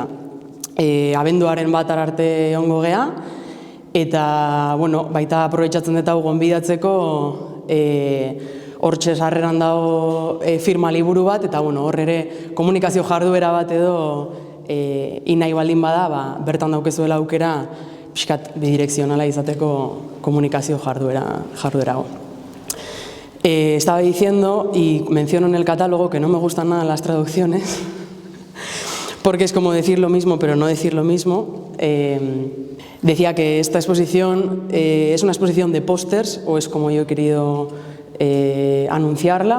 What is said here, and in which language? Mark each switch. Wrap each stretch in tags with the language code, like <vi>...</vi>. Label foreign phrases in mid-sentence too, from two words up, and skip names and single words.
<eu>Abenduaren 1 arte ongo gea, eta baita aprobetxatzen dut hau gonbidatzeko hortxe sarreran dago firma liburu bat, eta hor ere komunikazio jarduera bat edo nahi baldin bada, bertan daukezuela aukera pixkat bidirekzionala izateko komunikazio jarduera hau.</eu> <es>Estaba diciendo, y menciono en el catálogo, que no me gustan nada las traducciones, porque es como decir lo mismo pero no decir lo mismo. Decía que esta exposición es una exposición de pósters, o es como yo he querido anunciarla.</es>